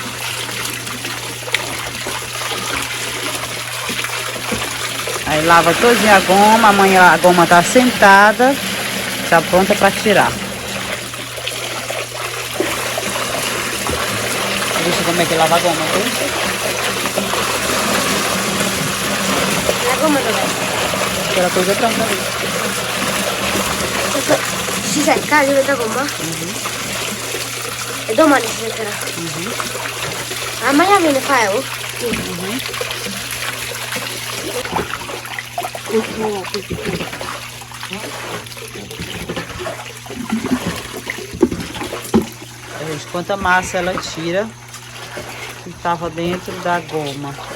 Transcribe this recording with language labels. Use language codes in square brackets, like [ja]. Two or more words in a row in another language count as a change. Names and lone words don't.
[pt] Aí lava todinha a goma, amanhã a goma tá assentada, tá pronta para tirar. Deixa como é que lava a goma, tá? [it] La goma dov'è? [pt] Aquela coisa pronta ali. [it] Si secca la gomma? E domani si seccherà? Amanhã viene fare? [pt] Gente, quanta massa ela tira que estava dentro da goma.